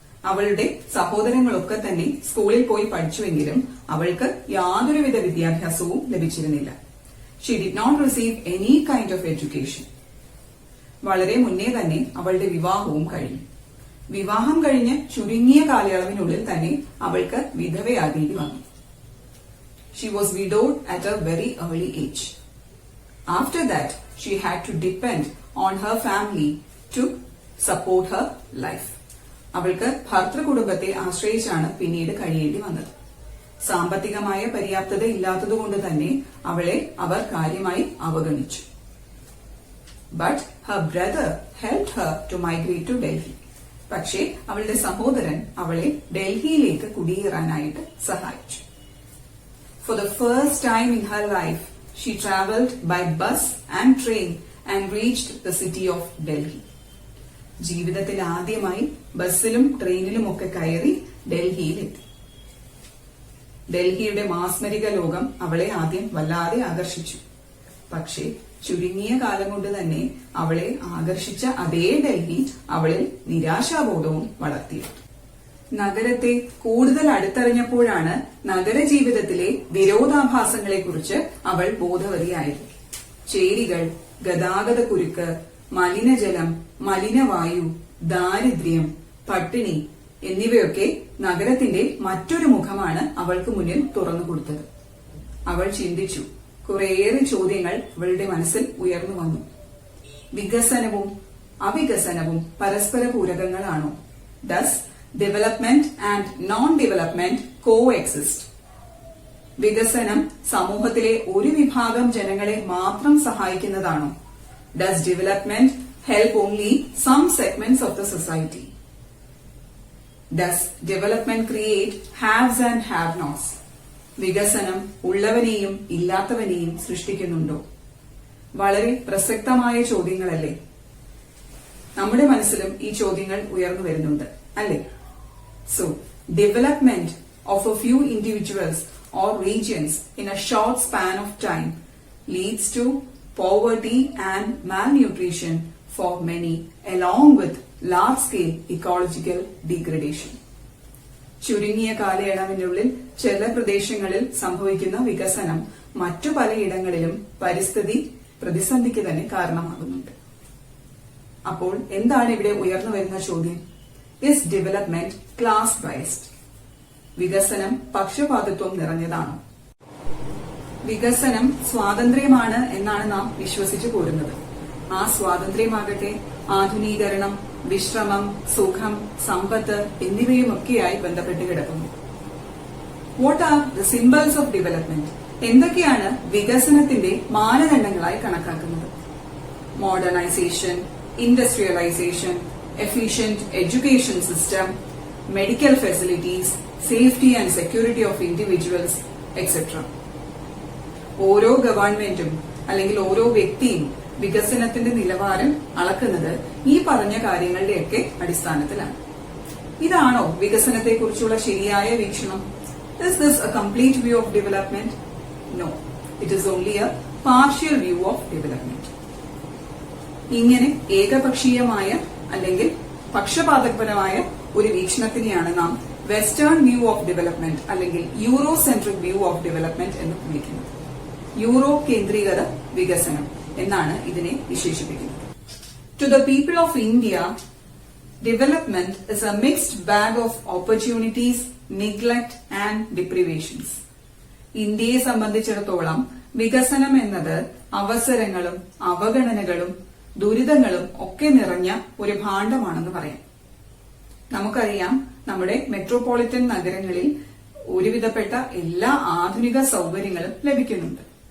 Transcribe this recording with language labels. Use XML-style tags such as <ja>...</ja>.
<ml>അവളുടെ സഹോദരങ്ങളൊക്കെ തന്നെ സ്കൂളിൽ പോയി പഠിച്ചുവെങ്കിലും അവൾക്ക് യാതൊരുവിധ വിദ്യാഭ്യാസവും ലഭിച്ചിരുന്നില്ല.</ml> <en>She did not receive any kind of education.</en> <ml>വളരെ മുന്നേ തന്നെ അവളുടെ വിവാഹവും കഴിഞ്ഞു. വിവാഹം കഴിഞ്ഞ് ചുരുങ്ങിയ കാലയളവിനുള്ളിൽ തന്നെ അവൾക്ക് വിധവയാകേണ്ടി വന്നു.</ml> <en>She was widowed at a very early age. After that, she had to depend on her family to support her life.</en> <ml>അവൾക്ക് ഭർതൃകുടുംബത്തെ ആശ്രയിച്ചാണ് പിന്നീട് കഴിയേണ്ടി വന്നത്. സാമ്പത്തികമായ പര്യാപ്തത ഇല്ലാത്തതുകൊണ്ട് തന്നെ അവളെ അവർ കാര്യമായി അവഗണിച്ചു.</ml> <en>But her brother helped her to migrate to Delhi.</en> <ml>പക്ഷേ അവളുടെ സഹോദരൻ അവളെ ഡൽഹിയിലേക്ക് കുടിയേറാനായിട്ട് സഹായിച്ചു.</ml> <en>For the first time in her life, she travelled by bus and train and reached the city of Delhi.</en> <ml>ജീവിതത്തിൽ ആദ്യമായി ബസ്സിലും ട്രെയിനിലുമൊക്കെ കയറി ഡൽഹിയിലെത്തി. ഡൽഹിയുടെ മാസ്മരിക ലോകം അവളെ ആദ്യം വല്ലാതെ ആകർഷിച്ചു. പക്ഷേ ചുരുങ്ങിയ കാലം കൊണ്ട് തന്നെ അവളെ ആകർഷിച്ച അതേ ഡൽഹി അവളിൽ നിരാശാബോധവും വളർത്തിയെടുത്തു. നഗരത്തെ കൂടുതൽ അടുത്തറിഞ്ഞപ്പോഴാണ് നഗരജീവിതത്തിലെ വിരോധാഭാസങ്ങളെക്കുറിച്ച് അവൾ ബോധവതിയായത്. ചേരികൾ, ഗതാഗതക്കുരുക്ക്, മലിനജലം, മലിനവായു, ദാരിദ്ര്യം, പട്ടിണി എന്നിവയൊക്കെ നഗരത്തിന്റെ മറ്റൊരു മുഖമാണ് അവൾക്ക് മുന്നിൽ തുറന്നുകൊടുത്തത്. അവൾ ചിന്തിച്ചു. കുറേയേറെ ചോദ്യങ്ങൾ അവളുടെ മനസ്സിൽ ഉയർന്നു വന്നു. വികസനവും അവികസനവും പരസ്പര പൂരകങ്ങളാണോ?</ml> <en>Thus, development and non-development coexist.</en> <ml>വികസനം സമൂഹത്തിലെ ഒരു വിഭാഗം ജനങ്ങളെ മാത്രം സഹായിക്കുന്നതാണോ?</ml> <en>Does development help only some segments of the society? Does development create haves and have-nots?</en> <ml>വികസനം ഉള്ളവനെയും ഇല്ലാത്തവനെയും സൃഷ്ടിക്കുന്നുണ്ടോ? വളരെ പ്രസക്തമായ ചോദ്യങ്ങളല്ലേ? നമ്മുടെ മനസ്സിലും ഈ ചോദ്യങ്ങൾ ഉയർന്നു വരുന്നുണ്ട് അല്ലേ?</ml> <en>So, development of a few individuals or regions in a short span of time leads to poverty and malnutrition for many, along with large-scale ecological degradation.</en> <ml>ചുരുങ്ങിയ കാലയളവിനുള്ളിൽ ചില പ്രദേശങ്ങളിൽ സംഭവിക്കുന്ന വികസനം മറ്റു പലയിടങ്ങളിലും പരിസ്ഥിതി പ്രതിസന്ധിക്ക് തന്നെ കാരണമാകുന്നുണ്ട്. അപ്പോൾ എന്താണ് ഇവിടെ ഉയർന്നു വരുന്ന ചോദ്യം?</ml> <en>Is development class based?</en> <ml>വികസനം പക്ഷപാതിത്വം നിറഞ്ഞതാണോ? വികസനം സ്വാതന്ത്ര്യമാണ് എന്നാണ് നാം വിശ്വസിച്ചു പോരുന്നത്. ആ സ്വാതന്ത്ര്യമാകട്ടെ ആധുനീകരണം, വിശ്രമം, സുഖം, സമ്പത്ത് എന്നിവയുമൊക്കെയായി ബന്ധപ്പെട്ട് കിടക്കുന്നു.</ml> <en>What are the symbols of development?</en> <ml>എന്തൊക്കെയാണ് വികസനത്തിന്റെ മാനദണ്ഡങ്ങളായി കണക്കാക്കുന്നത്?</ml> <en>Modernisation, industrialisation, efficient education system, medical facilities, safety and security of individuals, etc.</en> <ml>ഓരോ ഗവൺമെന്റും അല്ലെങ്കിൽ ഓരോ വ്യക്തിയും വികസനത്തിന്റെ നിലവാരം അളക്കുന്നത് ഈ പറഞ്ഞ കാര്യങ്ങളുടെയൊക്കെ അടിസ്ഥാനത്തിലാണ്. ഇതാണോ വികസനത്തെക്കുറിച്ചുള്ള ശരിയായ വീക്ഷണം?</ml> <en>Is this a complete view of development? No, it is only a partial view of development.</en> <ml>ഇങ്ങനെ ഏകപക്ഷീയമായ അല്ലെങ്കിൽ പക്ഷപാതപരമായ ഒരു വീക്ഷണത്തിനെയാണ് നാം</ml> <en>western view of development</en> <ml>അല്ലെങ്കിൽ</ml> <en>eurocentric view of development</en> <ml>എന്ന് വിളിക്കുന്നത്. യൂറോ കേന്ദ്രീകൃത വികസനം എന്നാണ് ഇതിനെ വിശേഷിപ്പിക്കുന്നത്.</ml> <en>To the people of India, development is a mixed bag of opportunities, neglect and deprivations.</en> <ml>ഇന്ത്യയെ സംബന്ധിച്ചിടത്തോളം വികസനം എന്നത് അവസരങ്ങളും അവഗണനകളും ദുരിതങ്ങളും ഒക്കെ നിറഞ്ഞ ഒരു ഭാണ്ഡമാണെന്ന് പറയാം. നമുക്കറിയാം, നമ്മുടെ മെട്രോപൊളിറ്റൻ നഗരങ്ങളിൽ ഒരുവിധപ്പെട്ട എല്ലാ ആധുനിക സൗകര്യങ്ങളും ലഭിക്കുന്നുണ്ട്.</ml>